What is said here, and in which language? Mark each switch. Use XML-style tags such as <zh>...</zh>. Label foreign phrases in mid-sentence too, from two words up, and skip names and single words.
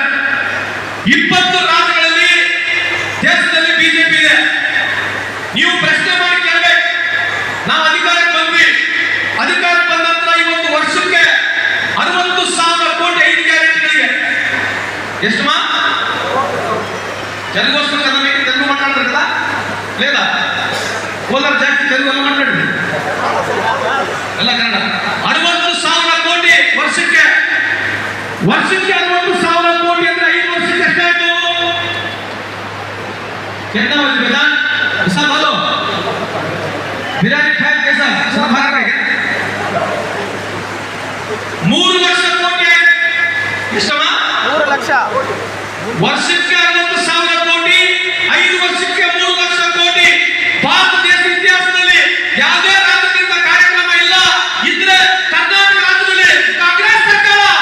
<kn>20 ರಾಜ್ಯಗಳಲ್ಲಿ ದೇಶದಲ್ಲಿ ಬಿಜೆಪಿ ಇದೆ. ನೀವು ಪ್ರಶ್ನೆ ಮಾಡಿ ಕೇಳಬೇಕು. ನಾವು ಅಧಿಕಾರಕ್ಕೆ ಬಂದ್ವಿ, ಅಧಿಕಾರಕ್ಕೆ ಬಂದ ನಂತರ ಇವತ್ತು ವರ್ಷಕ್ಕೆ 60,000 ಕೋಟಿ 5 ಗ್ಯಾರಂಟಿಗಳಿಗೆ ಎಷ್ಟು</kn> <te>తెలుగోస్తుంది కదా, మీకు తెలుగు మాట్లాడతారు కదా లేదా?</te> <kn>ಕೋಲಾರ ಜಾಸ್ತಿ తెలుగు ಎಲ್ಲ ಮಾತಾಡ್ರಿ, ಎಲ್ಲ ಕನ್ನಡ. 60,000 ಕೋಟಿ ವರ್ಷಕ್ಕೆ 60,000 ಕೋಟಿ ಅಂದ್ರೆ 5 ವರ್ಷಕ್ಕೆ ಎಷ್ಟಾಯ್ತು?</kn> <hi>कितना बजे बेटा ऐसा बोलो बिरयानी खाए कैसा सब भाग रहे हैं</hi> <kn>3 ಲಕ್ಷ ಕೋಟಿ ಎಷ್ಟಮ್ಮ 3 ಲಕ್ಷ ವರ್ಷಕ್ಕೆ 60,000 ಕೋಟಿ 5 ವರ್ಷಕ್ಕೆ 3 ಲಕ್ಷ ಕೋಟಿ. ಭಾರತ ದೇಶ ಇತಿಹಾಸದಲ್ಲಿ ಯಾವುದೇ ರಾಜ್ಯದಿಂದ ಕಾರ್ಯಕ್ರಮ ಇಲ್ಲ. ಇದ್ರೆ ಕರ್ನಾಟಕ ರಾಜ್ಯದಲ್ಲಿ ಕಾಂಗ್ರೆಸ್ ಸರ್ಕಾರ</kn>